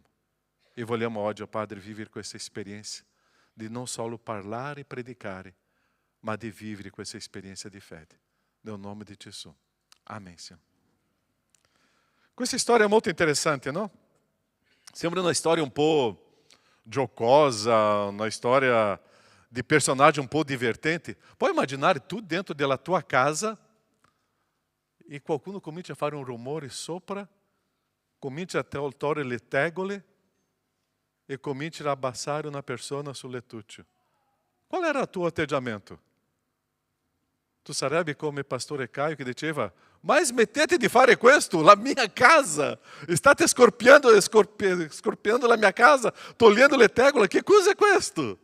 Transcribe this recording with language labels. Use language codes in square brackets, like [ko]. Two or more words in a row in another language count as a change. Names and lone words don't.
[it] E vogliamo oggi, Padre, vivere questa esperienza di non solo parlare e predicare, ma di vivere questa esperienza di fede. Nel nome di Gesù. [pt] Amém, Senhor. [it] Questa storia è molto interessante, no? Sembra [pt] uma história [it] um po' giocosa, [pt] uma história de personagem [it] um po' divertente. [pt] Pode imaginar [it] tu dentro della tua casa e qualcuno comincia a fare un rumore sopra, comincia a toltare le tegole e comincia a abbassare una persona sul lettuccio. Qual era il tuo atteggiamento? Tu sarebbe come pastore Caio che diceva: ma smettete di fare questo, la mia casa, state scorpiando la mia casa, togliendo le tegole, che cosa è questo?